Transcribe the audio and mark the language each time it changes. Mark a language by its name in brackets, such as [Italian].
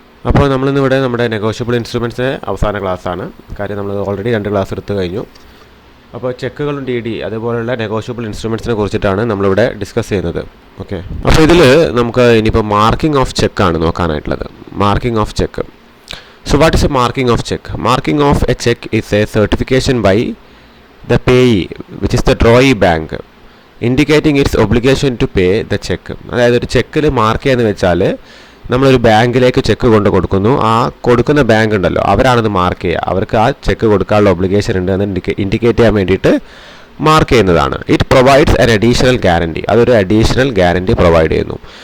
[Malayalam] അപ്പോൾ നമ്മളിന്നിവിടെ നമ്മുടെ നെഗോഷ്യബിൾ ഇൻസ്ട്രുമെൻറ്റ്സിൻ്റെ അവസാന ക്ലാസ്സാണ്. കാര്യം നമ്മൾ ഓൾറെഡി 2 ക്ലാസ് എടുത്തു കഴിഞ്ഞു. അപ്പോൾ ചെക്കുകളും DD അതുപോലുള്ള നെഗോഷ്യബിൾ ഇൻസ്ട്രുമെൻറ്റ്സിനെ കുറിച്ചിട്ടാണ് നമ്മളിവിടെ ഡിസ്കസ് ചെയ്യുന്നത്. ഓക്കെ, അപ്പോൾ ഇതിൽ നമുക്ക് ഇനിയിപ്പോൾ marking of ചെക്കാണ് നോക്കാനായിട്ടുള്ളത്. Marking of cheque. [English] So what is a marking of check? Marking of a check is a certification by the payee, which is the drawee bank, indicating its obligation to pay the check. [Malayalam] അതായത് ഒരു ചെക്കിൽ mark ചെയ്യാന്ന് വെച്ചാൽ നമ്മളൊരു ബാങ്കിലേക്ക് check കൊടുക്കുന്നു. ആ കൊടുക്കുന്ന bank ഉണ്ടല്ലോ, അവരാണത് മാർക്ക് ചെയ്യുക. അവർക്ക് ആ ചെക്ക് കൊടുക്കാനുള്ള ഒബ്ലിഗേഷൻ ഉണ്ട് എന്ന് ഇൻഡിക്കേറ്റ് ചെയ്യാൻ വേണ്ടിയിട്ട് മാർക്ക് ചെയ്യുന്നതാണ്. [English] It provides an additional guarantee. [Malayalam] അതൊരു അഡീഷണൽ ഗ്യാരണ്ടി പ്രൊവൈഡ് ചെയ്യുന്നു.